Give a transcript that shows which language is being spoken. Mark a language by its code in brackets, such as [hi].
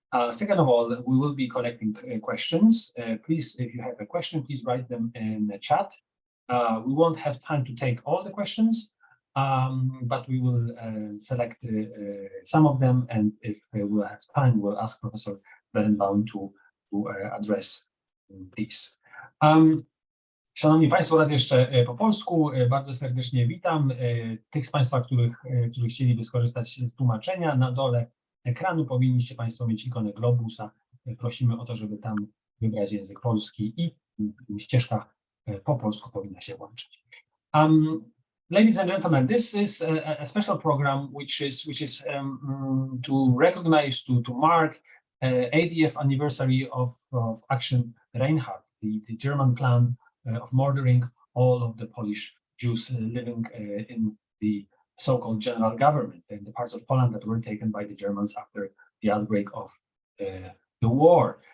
[en] Second of all, we will be collecting questions. Please, if you have a question, please write them in the chat. We won't have time to take all the questions, but we will select some of them, and if we'll have time, we'll ask Professor Berenbaum to address these. [pl] Szanowni Państwo, raz jeszcze po polsku bardzo serdecznie witam tych z Państwa, którzy chcieliby skorzystać z tłumaczenia. Na dole ekranu powinniście Państwo mieć ikonę globusa. Prosimy o to, żeby tam wybrać język polski i ścieżka po polsku powinna się włączyć. [en] Ladies and gentlemen, this is a special program which is to recognize, to mark 80th anniversary of Aktion Reinhard, the German plan of murdering all of the Polish Jews living in the so-called general government in the parts of Poland that were taken by the Germans after the outbreak of the war.